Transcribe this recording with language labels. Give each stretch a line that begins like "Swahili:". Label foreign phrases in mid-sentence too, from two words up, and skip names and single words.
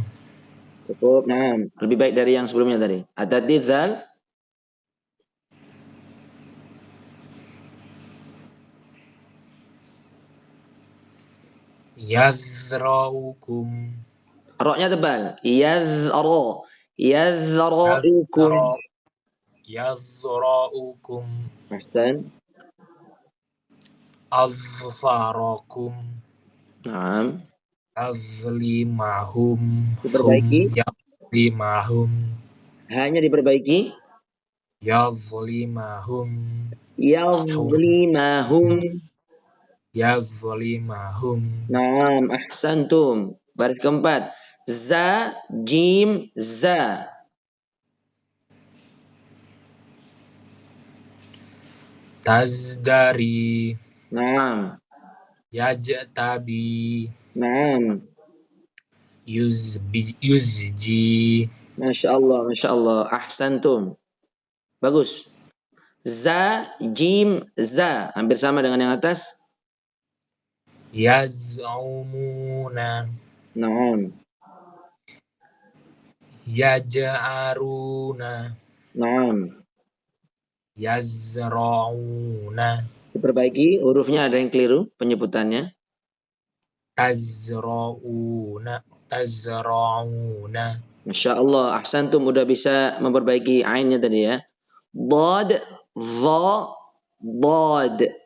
Indonesian: Cukup. Nah, lebih baik dari yang sebelumnya tadi. Ada dzal.
Arabic: Yazraukum.
Indonesian: Roknya tebal.
Arabic: Yazraukum. Ahsan. Azfarakum. Naam. Azlimahum.
Indonesian: Diperbaiki.
Arabic: Yazlimahum.
Indonesian: Hanya diperbaiki.
Arabic: Yazlimahum. نعم أحسنتم.
Indonesian: Baris keempat.
Arabic: Za, jim, za. Tazdari. Naam. Yajtabi. Naam. Yuzji. ما شاء الله أحسنتم. Bagus. Za, jim, za.
Indonesian: Hampir sama dengan yang atas.
Arabic: Yaz'umuna. Naam. Yaj'aruna. Naam. Yazra'una.
Indonesian: Diperbaiki, hurufnya ada yang keliru penyebutannya.
Arabic: Tazra'una. ما شاء الله أحسنتم
Indonesian: udah bisa memperbaiki ainnya tadi ya. Bod, vo, bod.